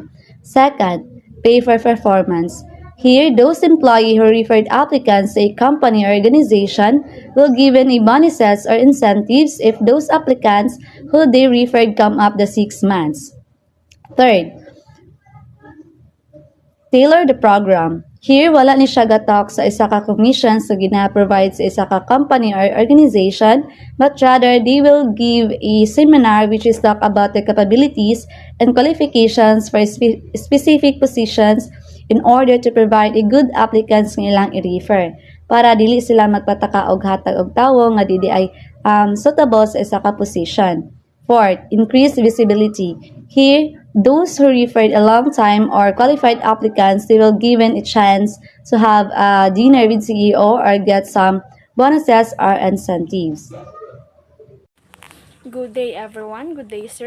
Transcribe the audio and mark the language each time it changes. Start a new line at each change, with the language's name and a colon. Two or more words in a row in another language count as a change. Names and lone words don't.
English: Second, pay for performance. Here, those employees who referred applicants to a company or organization will given a bonuses or incentives if those applicants who they referred come up the 6 months. Third, tailor the program. Here,
Cebuano: wala ni siya gatalk sa isa ka commission sa gina-provide sa isa ka company or organization,
English: but rather they will give a seminar which is talk about the capabilities and qualifications for specific positions in order to provide a good applicants
Cebuano: nga ilang i-refer para dili sila magpataka og hatag og tawo nga dili ay suitable sa isa ka position.
English: Fourth, increase visibility. Here, those who referred a long time or qualified applicants, they will given a chance to have a dinner with CEO or get some bonuses or incentives. Good day, everyone. Good day, sir.